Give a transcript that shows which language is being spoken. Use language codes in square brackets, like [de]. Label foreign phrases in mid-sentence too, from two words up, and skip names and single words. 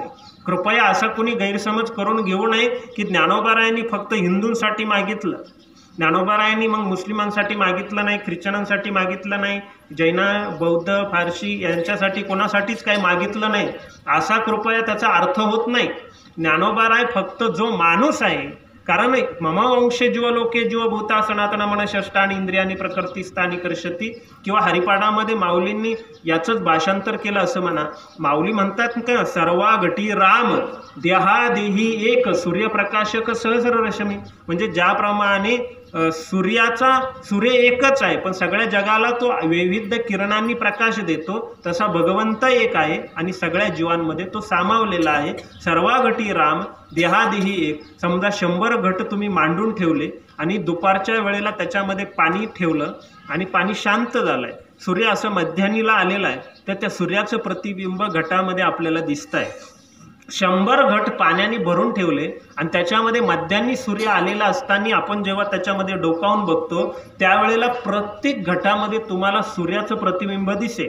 [mr] कृपया असा कोणी गैरसमज करून घेऊ नये की ज्ञानोबारायांनी फक्त हिंदूंसाठी मागितलं, ज्ञानोबारायांनी मग मुस्लिमांसाठी मागितलं नाही, ख्रिश्चनांसाठी मागितलं नाही, जैन, बौद्ध, फारसी यांच्यासाठी कोणासाठीच काही मागितलं नाही, असा कृपया त्याचा अर्थ होत नाही. ज्ञानोबाराय फक्त जो माणूस आहे, कारण [sa] मम वंशे जीवलोके जीवभूता सनातन मन षष्टानी इंद्रियानी प्रकृतीस्थानी कर्षती, [mr] किंवा हरिपाठामध्ये माऊलींनी याचंच भाषांतर केलं असं म्हणा. माऊली म्हणतात का, सर्वा घटी राम देहादेही एक सूर्यप्रकाशक सहस्र रश्मी, म्हणजे ज्याप्रमाणे सूर्य एकच आहे पण सगळ्या जगाला तो विविध किरणांनी प्रकाश देतो, तसा भगवंत एक आहे आणि सगळ्या जीवांमध्ये तो सामावलेला आहे. सर्वा घटी राम देहादेही एक, समजा 100 घट तुम्ही मांडून ठेवले आणि दुपारच्या वेळेला त्याच्यामध्ये पाणी ठेवलं आणि पाणी शांत झालंय, सूर्य असं मध्यान्हीला आलेला आहे, तर त्या सूर्याचं प्रतिबिंब घटामध्ये आपल्याला दिसत आहे. 100 घट पाण्याने भरून ठेवले आणि त्याच्यामध्ये मध्यान्ही सूर्य आलेला असताना आपण जेव्हा त्याच्यामध्ये डोकावून बघतो त्यावेळेला प्रत्येक घटामध्ये तुम्हाला सूर्याचं प्रतिबिंब दिसेल.